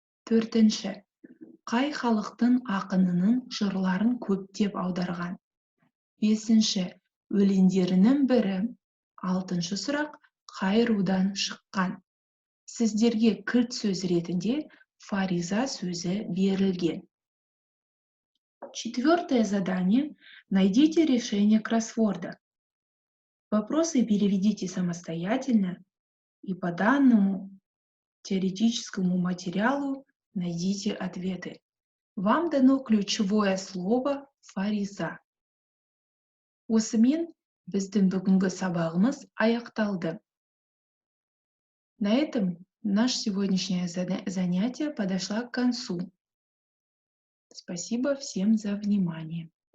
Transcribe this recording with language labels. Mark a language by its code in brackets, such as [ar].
[kk] Төртінші, қай халықтың ақынының жырларын көптеп аударған? Бесінші, өлеңдерінің бірі. Алтыншы сұрақ, қай рудан шыққан? Сіздерге кілт сөз ретінде Фариза сөзі берілген. [ru] Четвертое задание. Найдите решение кроссворда. Вопросы переведите самостоятельно и по данному теоретическому материалу найдите ответы. Вам дано ключевое слово «Фариза». [kk] Осымен біздің бүгінгі сабағымыз аяқталды. [ru] На этом наше сегодняшнее занятие подошло к концу. Спасибо всем за внимание.